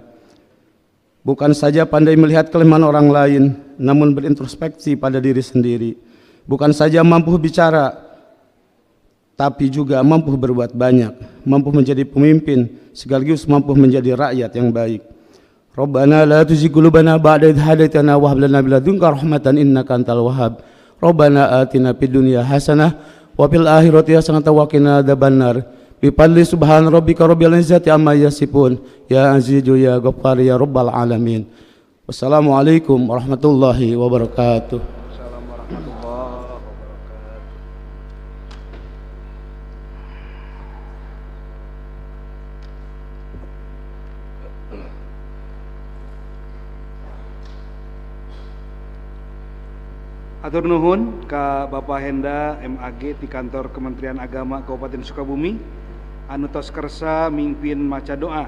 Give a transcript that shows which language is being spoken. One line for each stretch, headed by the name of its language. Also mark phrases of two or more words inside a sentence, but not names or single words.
Indonesian: Bukan saja pandai melihat kelemahan orang lain, namun berintrospeksi pada diri sendiri. Bukan saja mampu bicara, tapi juga mampu berbuat banyak, mampu menjadi pemimpin, sekaligus mampu menjadi rakyat yang baik.
Arabic: ربنا لا تزغ قلوبنا بعد إذ هديتنا وهب لنا من لدنك رحمة إنك أنت الوهاب. ربنا آتنا في الدنيا حسنة وفي الآخرة حسنة وقنا عذاب النار. بفضل سبحان ربك رب العزة عما يصفون. يا عزيز يا غفار يا رب العالمين. والسلام عليكم ورحمة الله وبركاته. السلام عليكم ورحمة الله وبركاته.
Sundanese: Atur nuhun ka Bapak Henda MAG di kantor Kementerian Agama Kabupaten Sukabumi anu tos kersa mimpin maca doa.